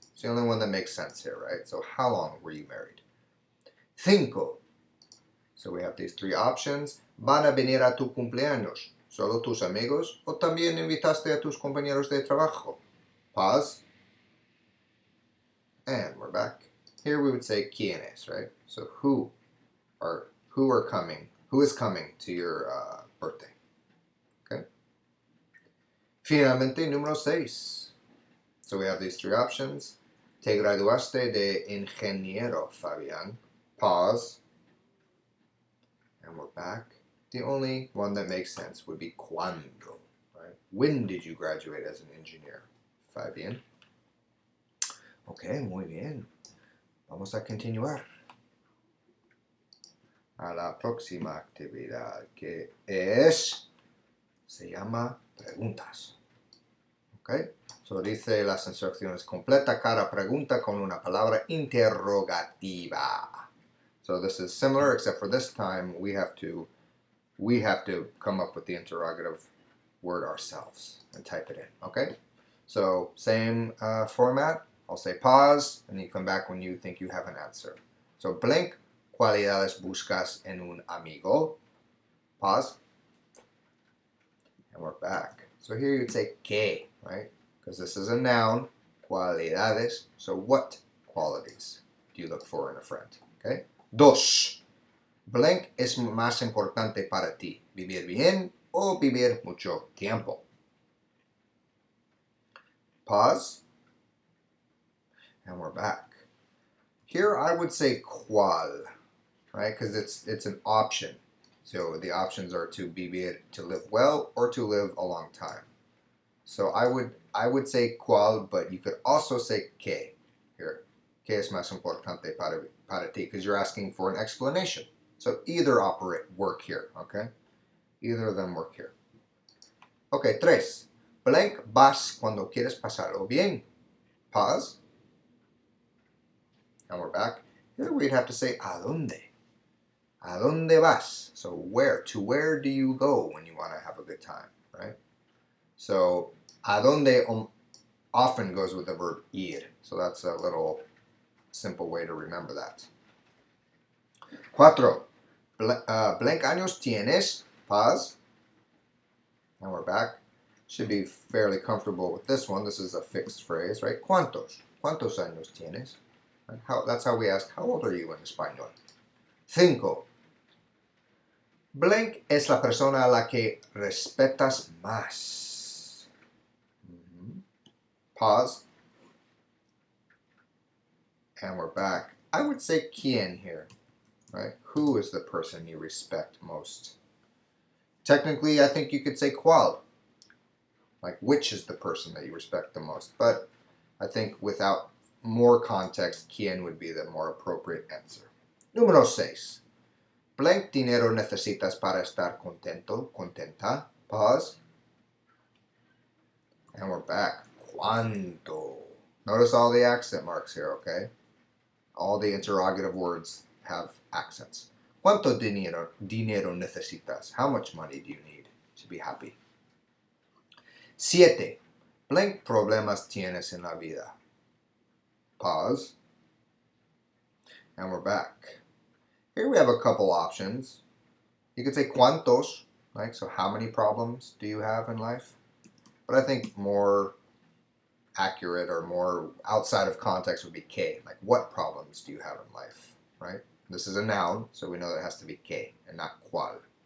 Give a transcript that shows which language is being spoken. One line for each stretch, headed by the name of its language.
English: It's the only one that makes sense here, right? So how long were you married?
Spanish: Cinco.
English: So we have these three options.
Spanish: ¿Van a venir a tu cumpleaños solo tus amigos o también invitaste a tus compañeros de trabajo?
English: Pause. And we're back. Here we would say quiénes, right? So who are coming? Who is coming to your birthday? Okay.
Spanish: Finalmente, número 6.
English: So we have these three options.
Spanish: Te graduaste de ingeniero, Fabián.
English: Pause. And we're back. The only one that makes sense would be cuándo, right? When did you graduate as an engineer, Fabián?
Spanish: Okay, muy bien. Vamos a continuar a la próxima actividad, que se llama preguntas. Okay? So dice las instrucciones: completa cada pregunta con una palabra interrogativa.
English: So this is similar, except for this time we have to come up with the interrogative word ourselves and type it in. Okay? So same format. I'll say pause, and you come back when you think you have an answer.
Spanish: So blank, cualidades buscas en un amigo.
English: Pause. And we're back. So here you'd say que, right? Because this is a noun, cualidades. So what qualities do you look for in a friend?
Spanish: Okay? Dos. Blank es más importante para ti, vivir bien o vivir mucho tiempo.
English: Pause. And we're back. Here I would say cuál, right? Because it's an option. So the options are to live well or to live a long time. So I would say cuál, but you could also say que here.
Spanish: Que es más importante para ti,
English: because you're asking for an explanation. So either work here, okay? Either of them work here.
Spanish: Okay, tres. Blank vas cuando quieres pasarlo bien.
English: Pause. And we're back. Here we'd have to say
Spanish: ¿a dónde? ¿A dónde vas?
English: So where? To where do you go when you want to have a good time, right? So ¿a dónde often goes with the verb ir. So that's a little simple way to remember that.
Spanish: Cuatro.
English: Blank
Spanish: años tienes.
English: Pause. And we're back. Should be fairly comfortable with this one. This is a fixed phrase, right? ¿Cuántos?
Spanish: ¿Cuántos años tienes?
English: That's how we ask, how old are you in español?
Spanish: Cinco. Blank es la persona a la que respetas más.
English: Pause. And we're back. I would say quién here, right? Who is the person you respect most? Technically, I think you could say cuál. Like, which is the person that you respect the most? But I think without more context, quién would be the more appropriate answer.
Spanish: Número 6. Blank dinero necesitas para estar contento, contenta.
English: Pause. And we're back. ¿Cuánto? Notice all the accent marks here, okay? All the interrogative words have accents.
Spanish: ¿Cuánto dinero necesitas?
English: How much money do you need to be happy? 7.
Spanish: Blank problemas tienes en la vida.
English: Pause. And we're back. Here we have a couple options. You could say cuántos, right? So how many problems do you have in life? But I think more accurate or more outside of context would be que. Like, what problems do you have in life, right? This is a noun, so we know that it has to be que and not cuál.